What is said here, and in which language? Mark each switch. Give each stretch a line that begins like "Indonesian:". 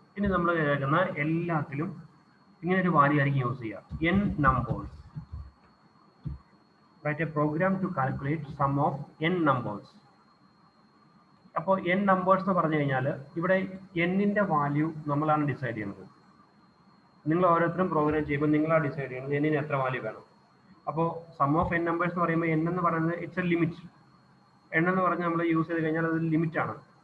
Malayalam: ഇനി നമ്മൾ കേൾക്കുന്ന എല്ലാത്തിലും ഇങ്ങനെ ഒരു വാല്യൂ ആയിരിക്കും യൂസ് ചെയ്യുക.
English: n numbers. Write a program to calculate sum of n numbers.
Malayalam: അപ്പോൾ n numbers എന്ന് പറഞ്ഞു കഴിഞ്ഞാൽ ഇവിടെ n-ന്റെ വാല്യൂ നമ്മളാണ് ഡിസൈഡ് ചെയ്യുന്നത്. നിങ്ങൾ ഓരോരുത്തരും പ്രോഗ്രാം ചെയ്യുമ്പോൾ നിങ്ങളാണ് ഡിസൈഡ് ചെയ്യുന്നത് n-ന് എത്ര വാല്യൂ വേണം. അപ്പോൾ സം ഓഫ് n നമ്പേഴ്സ് എന്ന് പറയുമ്പോൾ n എന്ന് പറയുന്നത്
English: It's a limit.
Malayalam: n എന്ന് പറഞ്ഞ് നമ്മൾ യൂസ് ചെയ്ത് കഴിഞ്ഞാൽ അത് ലിമിറ്റ് ആണ്.